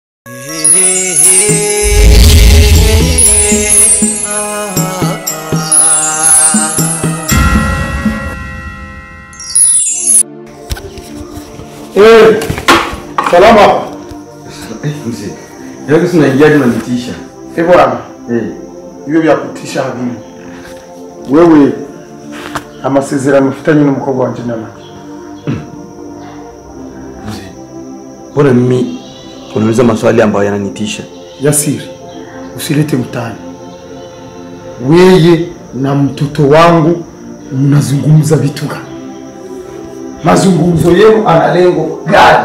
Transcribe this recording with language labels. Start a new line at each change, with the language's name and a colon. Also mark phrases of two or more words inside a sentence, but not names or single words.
Swahili: Salama. Mzee. Yako sina hijaji unanitisha. Bwana. Hiyo vya kutisha hivi.
Rundi: Wewe amasezerano ufitanye n'umukobwa wanje nyama.
Swahili: Mzee. Mbona mimi unauliza maswali ambayo yananitisha? Yasiri, usilete mtani. Wewe na mtoto wangu mnazungumza vitu gani? Mazungumzo yenu ana lengo gani?